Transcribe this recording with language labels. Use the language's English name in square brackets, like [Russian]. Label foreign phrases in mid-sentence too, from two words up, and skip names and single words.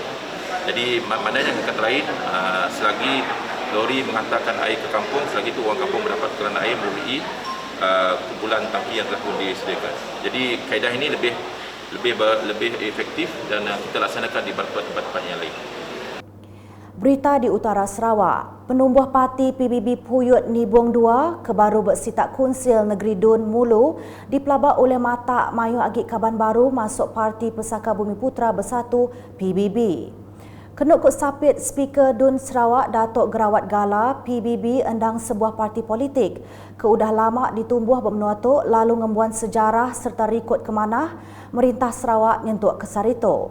[Malay] Jadi maknanya yang kata lain, selagi lori menghantarkan air ke kampung, selagi itu orang kampung mendapat bekalan air melalui kumpulan tangki yang telah pun disediakan. Jadi kaedah ini lebih efektif dan kita laksanakan di tempat-tempat yang lain. [Iban] Berita di utara Sarawak, penumbuh parti PBB Puyut Nibong 2 kebaru bersitak Kunsil Negeri Dun Mulu dipelabak oleh Mata Mayuh Agik Kaban Baru masuk Parti Pesaka Bumi Putra Bersatu PBB. Kenuk kut sapit Speaker Dun Sarawak Datuk Gerawat Gala, PBB endang sebuah parti politik keudah lama ditumbuh bermenua tu lalu ngembuan sejarah serta rikut kemanah merintah Sarawak nyentuk ke sarito.